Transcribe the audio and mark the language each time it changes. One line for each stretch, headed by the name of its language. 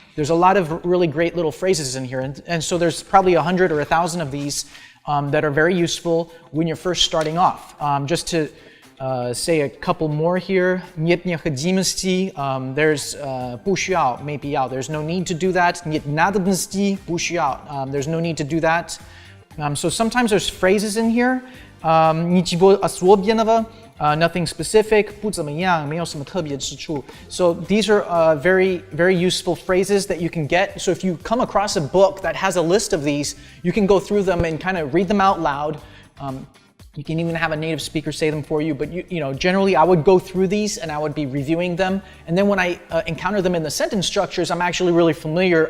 English: There's a lot of really great little phrases in here, and so there's probably 100 or 1,000 of these that are very useful when you're first starting off. Just to say a couple more here.
Russian: Нет необходимости,
English: there's
Chinese: 不需要, 没必要,
English: there's no need to do that.
Russian: Нет надобности,
Chinese: 不需要,
English: there's no need to do that. So sometimes there's phrases in here.
Russian: Ничего особенного,
English: nothing specific,
Chinese: 不怎么样, 没有什么特别之处.
English: So these are very, very useful phrases that you can get. So if you come across a book that has a list of these, you can go through them and kind of read them out loud. You can even have a native speaker say them for you, but generally I would go through these and I would be reviewing them. And then when I encounter them in the sentence structures, I'm actually really familiar.